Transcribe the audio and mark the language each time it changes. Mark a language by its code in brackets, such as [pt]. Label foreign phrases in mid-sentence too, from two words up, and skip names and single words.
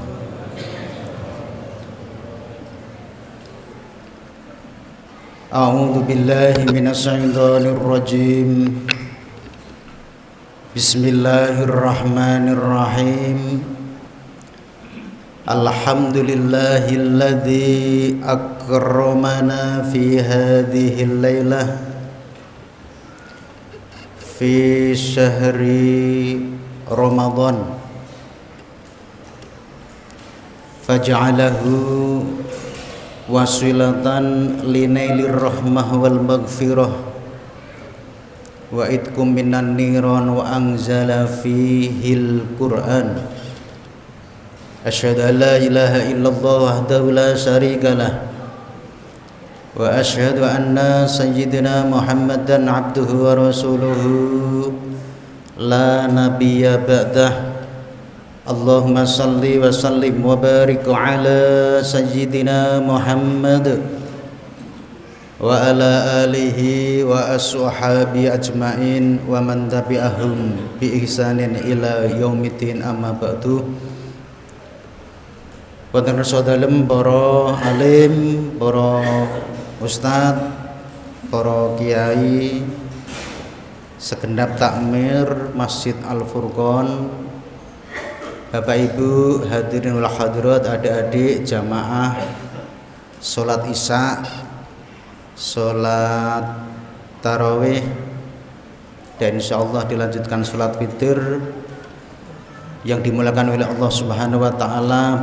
[ar] أعوذ بالله من الشيطان الرجيم. بسم الله الرحمن الرحيم. الحمد لله الذي أكرمنا في هذه الليلة في شهر رمضان فاجعله وسيلة لنيل الرحمة والمغفرة وعتق من النار وأنزل فيه القرآن. أشهد أن لا إله إلا الله وحده لا شريك له وأشهد أن سيدنا محمدا عبده ورسوله لا نبي بعده. اللهم صل وسلم وبارك على سيدنا محمد وعلى آله وأصحابه أجمعين ومن تبعهم بإحسان إلى يوم الدين، أما بعد. [jv] Wonten sadalem para alim, para ustad, para kiai, [id] segenap takmir Masjid Al-Furqon, Bapak Ibu [ar] الحاضرين والحاضرات, [id] adik-adik jamaah salat Isya, salat tarawih, dan insyaallah dilanjutkan salat witir yang dimuliakan oleh Allah [ar] سبحانه وتعالى.